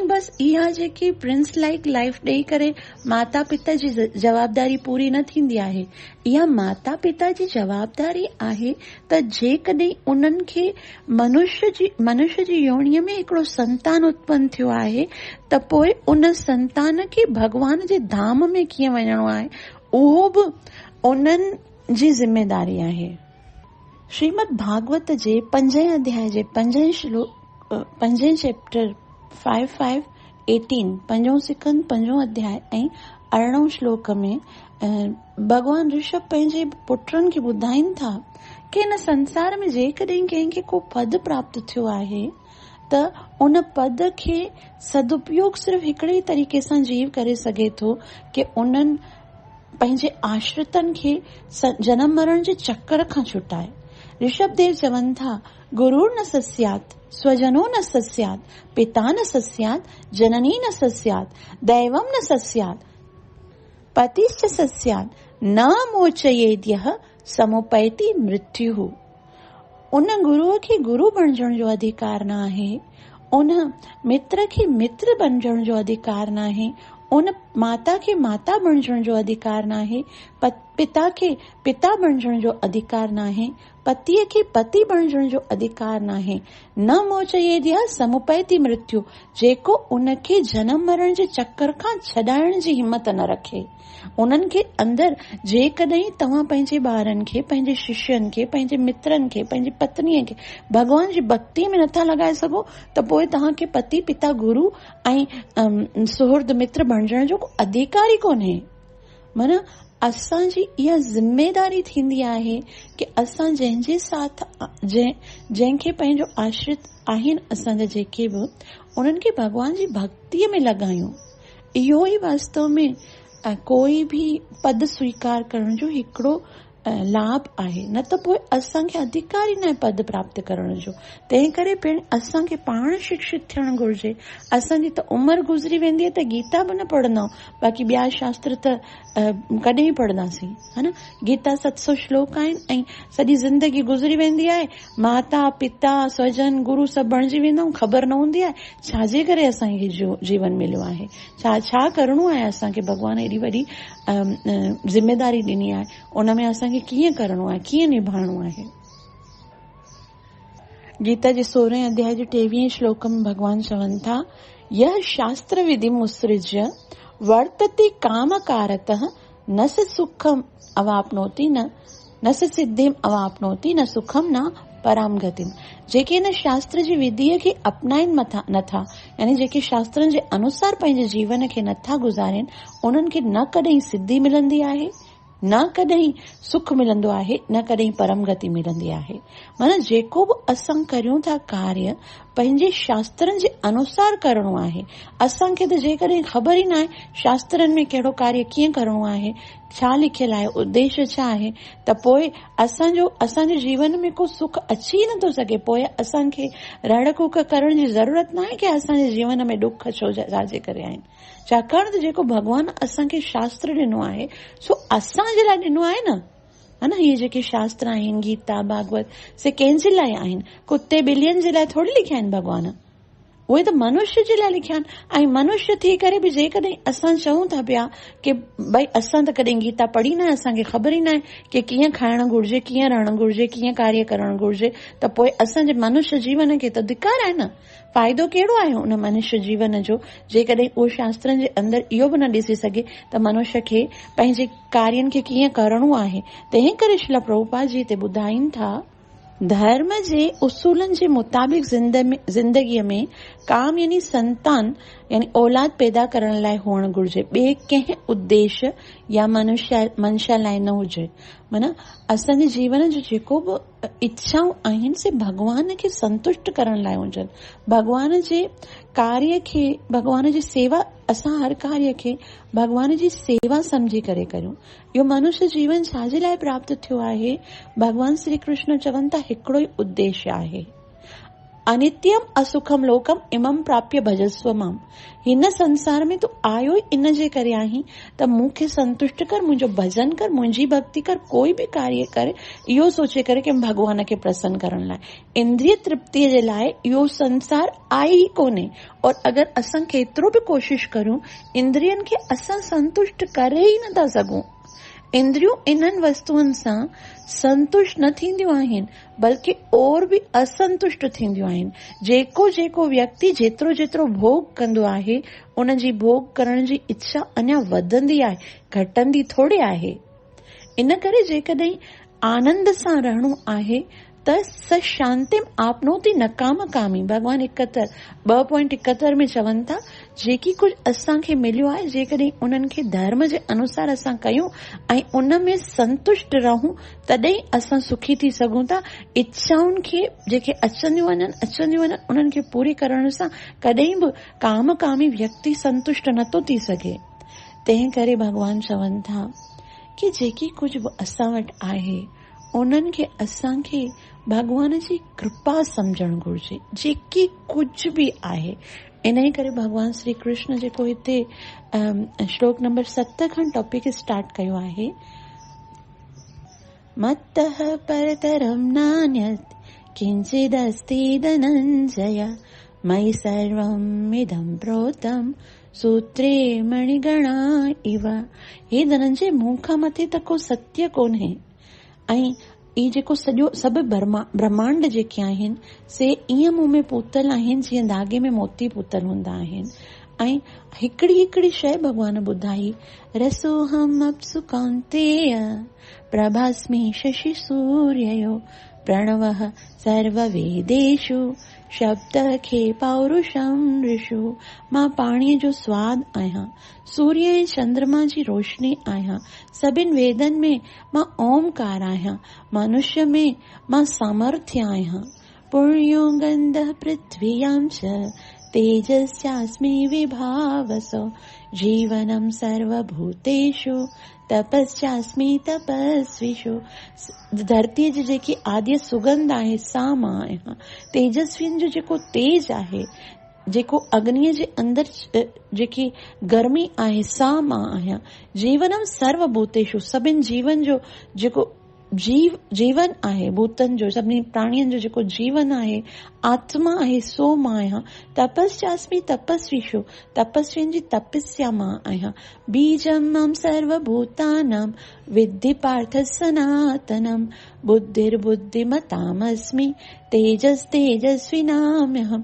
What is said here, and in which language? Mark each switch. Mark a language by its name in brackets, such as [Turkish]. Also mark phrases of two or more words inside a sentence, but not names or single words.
[Sindhi] बसि इहा जेकी [English] prince like life [Sindhi] ॾेई करे माता पिता जी जवाबदारी पूरी न थींदी आहे, इहा माता पिता जी जवाबदारी आहे त जेकॾहिं उन्हनि खे मनुष्य जी योनीअ में हिकिड़ो संतान उत्पन्न थियो आहे त पोइ उन संतान खे भॻवान जे धाम में कीअं वञणो आहे उहो बि उन्हनि जी ज़िम्मेदारी आहे। श्रीमद भागवत जे 5 अध्याय जे 5 चैप्टर 5:18 5 सिकंद 5 अध्याय ऐं 18 श्लोक में भगवान ऋषभ पंहिंजे पुटनि खे ॿुधाइनि था कि हिन संसार में जेकॾहिं कंहिंखे को पद प्राप्त थियो आहे त उन पद खे सदुपयोग सिर्फ़ हिकिड़े ई तरीक़े सां जीव करे सघे थो कि उन्हनि पंहिंजे आश्रितनि खे जनम मरण जे चक्कर खां छुटाए। ऋषभ देव चवनि था, [Sanskrit] गुरुर न सस्यात्, स्वजनो न सस्यात्, पिता न सस्यात्, जननी न सस्यात्, दैवम न सस्यात्, पतिश्च सस्यात्, न मोचयेद्यः समुपैति मृत्युः। [Sindhi] उन गुरुअ खे गुरु बणजण जो अधिकार न आहे, उन मित्र खे मित्र बणजण जो अधिकार न आहे, उन माता खे माता बणजण जो अधिकार न आहे, पिता खे पिता बणजण जो अधिकार न आहे, पतीअ खे पति बणजण जो अधिकार न आहे। [Sanskrit] न मोचयेद्यः समुपैति मृत्यु, [Sindhi] जेको उनखे जनम मरण जे चक्कर खां छॾाइण जी हिम्मत न रखे। उन्हनि खे अंदरि जेकॾहिं तव्हां पंहिंजे ॿारनि खे, पंहिंजे शिष्यनि खे, पंहिंजे मित्रनि खे, पंहिंजी पत्नीअ खे भॻवान जी भक्तीअ में नथा लॻाए सघो त पोइ तव्हांखे पति पिता गुरु ऐं सुहृद मित्र बणजण जो अधिकार ई कोन्हे। माना असांजी इहा ज़िम्मेदारी थींदी आहे कि असां जंहिंजे साथ जंहिंखे पंहिंजो आश्रित आहिनि असांजा जेके बि, उन्हनि खे भॻवान जी भक्तीअ में लॻायूं। इहो ई वास्तव में कोई भी पद स्वीकार करण जो हिकिड़ो लाभ आहे, न त पोइ असांखे अधिकार ई न आहे पद प्राप्त करण जो। तंहिं करे पिण असांखे पाण शिक्षित थियणु घुर्जे। असांजी त उमिरि गुज़री वेंदी आहे त गीता बि न पढ़ंदा, बाक़ी ॿिया शास्त्र त कॾहिं पढ़ंदासीं, [Hindi] है न। [Sindhi] गीता 700 श्लोक आहिनि ऐं सॼी ज़िंदगी गुज़री वेंदी आहे, माता पिता स्वजन गुरु सभु बणिजी वेंदा आहियूं, ख़बर न हूंदी आहे छाजे करे असांखे जीवन मिलियो आहे, छा करिणो आहे असांखे। भॻवान एॾी वॾी ज़िम्मेदारी ॾिनी आहे, उन में असांखे कीअं करिणो आहे, कीअं निभाइणो आहे। गीता जे 16 अध्याय जे 23 श्लोक में भगवान चवनि था, [Sanskrit] यह शास्त्र विधि मुत्सृज्य वर्तते कामकारतः न स सुखम अवाप्नोति न स सिद्धिम अवाप्नोति न सुखम न पराम गतिम। [Sindhi] जेके इन शास्त्र जी विधिअ खे अपनाइनि नथा, यानी जेके शास्त्रनि जे अनुसार पंहिंजे जीवन खे नथा गुज़ारनि, उन्हनि खे न कॾहिं सिद्धि मिलंदी आहे, न कॾहिं सुख मिलंदो आहे, न कॾहिं परम गति मिलंदी आहे। माना जेको बि असां करियूं था कार्य पंहिंजे शास्त्रनि जे अनुसार करिणो आहे। असांखे त जेकॾहिं ख़बर ई न आहे शास्त्रनि में कहिड़ो कार्य कीअं करिणो आहे, छा लिखियलु आहे, उद्देश्य छा आहे, त पोइ असांजे जीवन में को सुख अची नथो सघे। पोइ असांखे रड़ कुक करण जी ज़रूरत न आहे कि असांजे जीवन में दुख छाजे करे आहिनि, छाकाणि त जेको भॻवान असांखे शास्त्र ॾिनो आहे सो असांजे लाइ ॾिनो आहे न, [Hindi] है न। [Sindhi] इहे जेके शास्त्र आहिनि, गीता भागवत, से कंहिंजे लाइ आहिनि? कुते ॿिलियुनि जे लाइ थोरी लिखिया आहिनि भॻवान, उहे त मनुष्य जे लाइ लिखिया आहिनि। ऐं मनुष्य थी करे बि जेकॾहिं असां चऊं था पिया कि भई असां त कॾहिं गीता पढ़ी न आहे, असांखे ख़बर ई न आहे कि कीअं खाइणु घुर्जे, कीअं रहणु घुर्जे, कीअं कार्य करणु घुर्जे, त पोइ असांजे मनुष्य जीवन खे त धिकार आहे न। फ़ाइदो कहिड़ो आहे उन मनुष्य जीवन जो जेकॾहिं उहो शास्त्रनि जे अंदरि इहो बि न ॾिसी सघे त मनुष्य खे पंहिंजे कार्यनि खे कीअं करिणो आहे। तंहिं करे श्रील प्रभुपाद जी हिते ॿुधाइनि था, धर्म जे उसूलनि जे मुताबिक़ ज़िंदगीअ में काम यानी संतान यानी औलाद पैदा करण लाइ हुअणु घुर्जे, ॿिए कंहिं उद्देश्य या मंशा लाइ न हुजे। माना असांजे जीवन जो जेको बि इच्छाऊं आहिनि से भॻवान खे संतुष्ट करण लाइ हुजनि, भॻवान जे कार्य खे, भॻवान जी सेवा, असां हर कार्य खे भॻवान जी सेवा समझी करे करियूं। इहो मनुष्य जीवन छाजे लाइ प्राप्त थियो आहे? भॻवान श्री कृष्ण चवनि था हिकिड़ो ई उद्देश्य आहे। [Sanskrit] अनित्यम असुखम लोकम इमम प्राप्य भजस्व माम। [Sindhi] हिन संसार में तू आयो ई इन जे करे आहीं त मूंखे संतुष्ट कर, मुंहिंजो भजन कर, मुंहिंजी भक्ति कर, कोई बि कार्य करे इहो सोचे करे कि भगवान खे प्रसन्न करण लाइ, इंद्रिय तृप्तिअ जे लाइ इहो संसार आहे ई कोन्हे। और अगरि असां केतिरो बि कोशिश करूं, इंद्रियनि खे असां संतुष्ट करे ई नथा सघूं। इंद्रियूं इन्हनि वस्तुअनि सां संतुष्ट न थींदियूं आहिनि, बल्कि और बि असंतुष्ट थींदियूं आहिनि। जेको जेको व्यक्ति जेतिरो जेतिरो भोग कंदो आहे, उन जी भोग करण जी इच्छा अञा वधंदी आहे, घटंदी थोड़ी आहे। इन करे जेकॾहिं आनंद सां रहणो आहे त [Sanskrit] स शांतिम आपनोति न काम कामी। [Sindhi] भगवान 2.71 में चवनि था, जेकी कुझु असांखे मिलियो आहे, जेकॾहिं उन्हनि खे धर्म जे अनुसार असां कयूं ऐं उन में संतुष्ट रहूं, तॾहिं असां सुखी थी सघूं था। इच्छाउनि खे जेके अचंदियूं वञनि उन्हनि खे पूरी करण सां कॾहिं बि कामकामी व्यक्ति संतुष्ट नथो थी सघे। तंहिं करे भगवान चवनि था कि जेकी कुझु बि असां वटि आहे, उन्हनि खे असांखे भगवान जी कृपा समझण घुर्जे, जेकी कुझु बि आहे। इन करे भगवान श्री कृष्ण जेको हिते श्लोक नंबर 7 खां [English] topic start [Sindhi] कयो आहे, [Sanskrit] मत्तः परतरं नान्यत् किंचिदस्ति धनंजय, मयि सर्वम् इदं प्रोतं सूत्रे मणिगणा इव। [Sindhi] हे धनंजय, मूं खां मथे त को सत्य कोन्हे, ऐं ई जेको सॼो सभु ब्रह्मांड जेके आहिनि से ईअं मूं में पूतल आहिनि जीअं धागे में मोती पूतल हूंदा आहिनि। ऐं हिकिड़ी हिकिड़ी शइ भगवान ॿुधाई, [Sanskrit] रसोहम अप्सु कौन्तेय प्रभास्मि शशि सूर्ययो, प्रणवः सर्ववेदेषु शब्द खे पौरुषम ऋषु। [Sindhi] मां पाणीअ जो स्वाद आहियां, सूर्य ऐं चंद्रमा जी रोशनी आहियां, सभिनि वेदनि में मां ओमकार आहियां, मनुष्य में मां सामर्थ्य आहियां। [Sanskrit] पुण्यो गंधः पृथ्व्यां च तेजस्यास्मि विभावसो, जीवनं सर्वभूतेषु तपस्यास्मि तपस्विषु। [Sindhi] धरतीअ जी जेकी आद्य सुगंध आहे सा मां आहियां, तेजस्वियुनि जो जेको तेज आहे, जेको अग्नीअ जे अंदरि जेकी गर्मी आहे सा मां आहियां। [Sanskrit] जीवनम सर्वभूतेषु, [Sindhi] सभिनि जीवन जो जेको जीवन आहे, भूतनि जो सभिनी प्राणियुनि जो जेको जीवन आहे, आत्मा आहे, सो मां आहियां। [Sanskrit] तपस्यास्मि तपस्विषु, [Sindhi] तपस्वियुनि जी तपस्या मां आहियां। [Sanskrit] बीजं मां सर्वभूतानां विद्धि पार्थ सनातनम, बुद्धिर्बुद्धिमतामस्मि तेजस तेजस्विनाम्यहम।